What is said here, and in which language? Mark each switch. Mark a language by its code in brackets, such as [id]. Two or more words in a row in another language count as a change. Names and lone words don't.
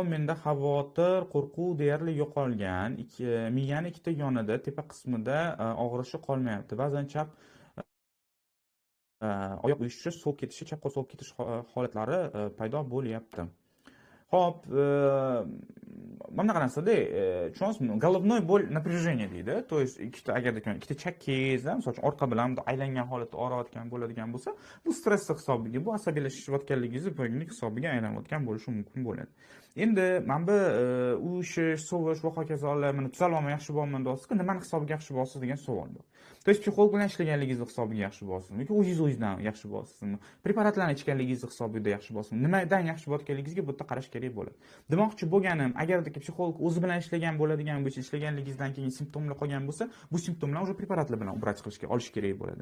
[uz] Menda xavotir, qo'rquv deyarli yo'qolgan. Miyani ikkita yonida, tepa qismida og'rishi qolmayapti. Ba'zan chap oyoq uyushi, so'l ketishi, chap qo'l so'l ketish holatlari paydo bo'lyapti. Xo'p, mana qanaqasida, tushunasizmi? [ru] Головной боль напряжение deydi. То есть [uz] ikkita chakkangiz, misol uchun orqa bilan aylangan holatda og'riyotgan bo'ladigan bo'lsa, bu stress hisobiga, bu asabiylashayotganligingizni bo'lganlik hisobiga aylanayotgan bo'lishi mumkin bo'ladi. Endi mana bu uyushish, sovish va hokazolar, mana tuzalmam yaxshi bo'laman deyapsiz-ku, nimani hisobiga yaxshi bo'lasiz degan savol bor. [ru] То есть [uz] psixolog bilan ishlaganligingiz hisobiga yaxshi bo'lasizmi yoki o'zingizdan yaxshi bo'lasizmi? Preparatlarni ichganligingiz hisobiga yaxshi bo'lasizmi? Nimadan yaxshi bo'layotganligingizga bu yerda qarash kerak bo'ladi. Demoqchi bo'lganim, agarda psixolog o'zi bilan ishlagan bo'ladigan bo'lsa, ishlaganligingizdan keyin simptomlar qolgan bo'lsa, bu simptomlarni o'sha preparatlar bilan vrach qilishga olish kerak bo'ladi.